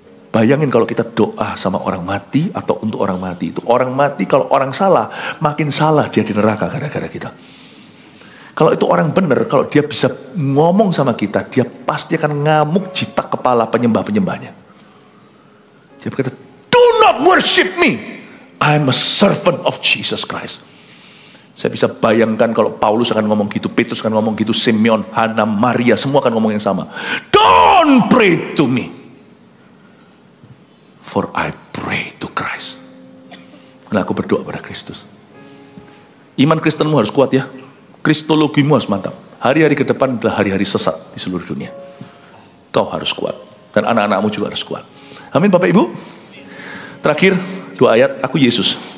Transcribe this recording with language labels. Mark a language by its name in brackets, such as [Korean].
[Indonesian] Bayangin kalau kita doa sama orang mati atau untuk orang mati. Itu orang mati, kalau orang salah, makin salah dia di neraka gara-gara kita. Kalau itu orang benar, kalau dia bisa ngomong sama kita, dia pasti akan ngamuk jitak kepala penyembah-penyembahnya. Dia berkata, [English] do not worship me, I'm a servant of Jesus Christ. [Indonesian] Saya bisa bayangkan kalau Paulus akan ngomong gitu, Petrus akan ngomong gitu, Simeon, Hana, Maria, semua akan ngomong yang sama. [English] Don't pray to me, for I pray to Christ. [Indonesian] Nah, aku berdoa pada Kristus. Iman Kristenmu harus kuat ya. Kristologimu harus mantap. Hari-hari ke depan adalah hari-hari sesat di seluruh dunia. Kau harus kuat. Dan anak-anakmu juga harus kuat. Amin Bapak Ibu. Terakhir, 2 ayat, aku Yesus.